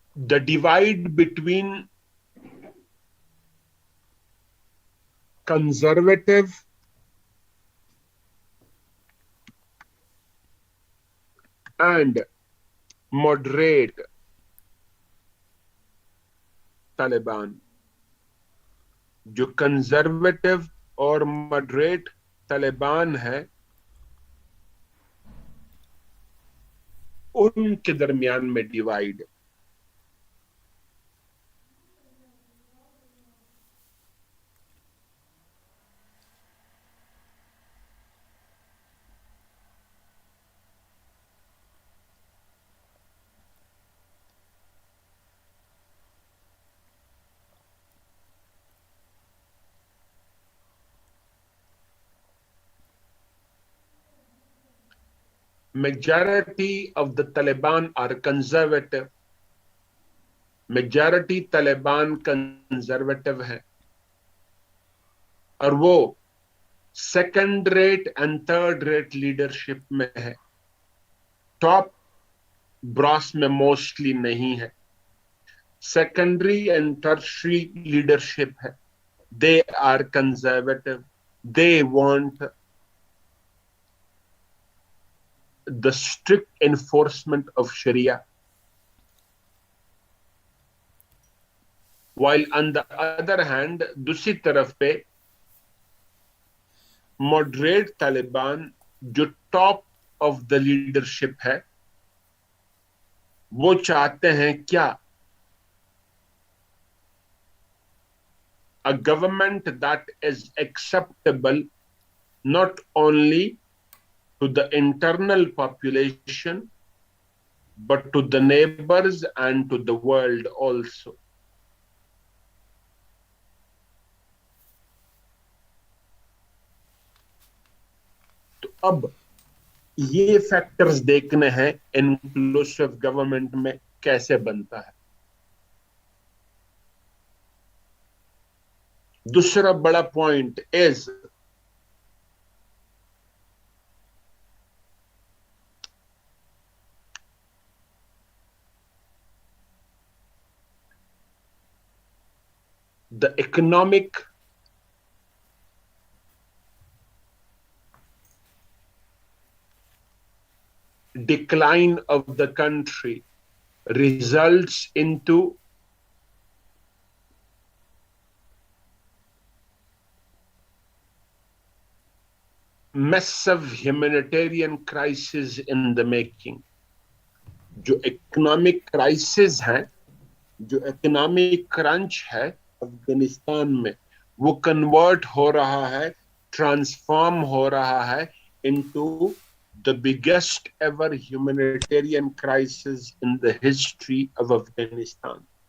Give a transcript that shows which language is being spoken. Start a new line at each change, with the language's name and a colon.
English: the divide between conservative and moderate Taliban.
Hindi: जो conservative और moderate Taliban है, उनके दरमियान में divide.
English: Majority of the Taliban are conservative।
Hindi: Majority Taliban conservative है, और वो second rate and third rate leadership में है, टॉप ब्रॉस में मोस्टली नहीं है, सेकेंडरी एंड टर्शरी लीडरशिप है।
English: they are conservative, they want the strict enforcement of sharia, while on the other hand
Hindi: दूसरी तरफ पे मॉडरेट तालिबान जो टॉप ऑफ द लीडरशिप है, वो चाहते हैं क्या?
English: A government that is acceptable not only to the internal population but to the neighbors and to the world also।
Hindi: तो अब ये फैक्टर्स देखने हैं इंक्लूसिव गवर्नमेंट में कैसे बनता है। दूसरा बड़ा point is
English: The economic decline of the country results into massive humanitarian crisis in the making।
Hindi: जो इकोनॉमिक क्राइसिस है, जो इकोनॉमिक क्रंच है अफगानिस्तान में, वो कन्वर्ट हो रहा है, ट्रांसफॉर्म हो रहा है into
English: the biggest ever humanitarian crisis in the history of Afghanistan।